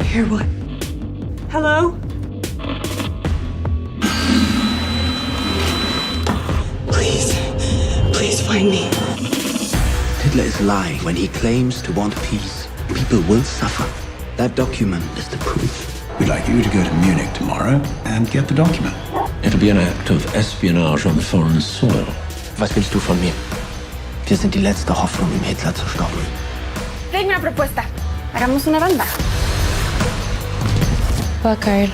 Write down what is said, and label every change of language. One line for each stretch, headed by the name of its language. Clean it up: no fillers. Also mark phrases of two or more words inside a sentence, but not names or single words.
English: Hear what? Hello? Please find me. Hitler is lying when he claims to want peace. People will suffer. That document is the proof. We'd like you to go to Munich tomorrow and get the document. It'll be an act of espionage on foreign soil.
German: Was willst du von mir? Wir sind die letzte Hoffnung, um Hitler zu stoppen.
Spanish: Tengo una propuesta. Hagamos una banda. Buckard.